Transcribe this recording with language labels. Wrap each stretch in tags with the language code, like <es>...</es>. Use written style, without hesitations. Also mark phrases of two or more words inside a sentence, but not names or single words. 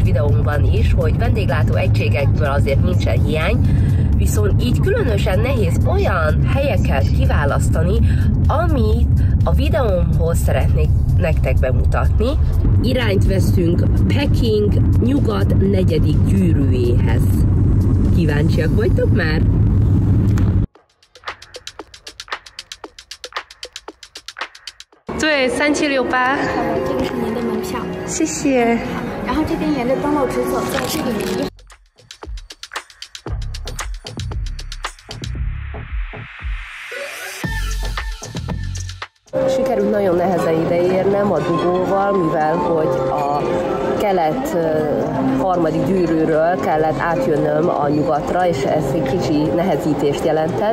<hu>videónkban is, hogy vendéglátó egységekből azért nincsen hiány, viszont így különösen nehéz olyan helyeket kiválasztani, amit a videómhoz szeretnék nektek bemutatni. Irányt veszünk Peking nyugat 4. gyűrűjéhez. Kíváncsiak vagytok már?</hu> <zh>对，3768。这个是您的门票，谢谢。然后这边沿着东路直走，在这里面。</zh> <hu>Sikerült nagyon nehezen ideérnem a dugóval, mivel hogy a kelet harmadik gyűrűről kellett átjönnöm a nyugatra, és ez egy kicsi nehezítést jelentett.</hu>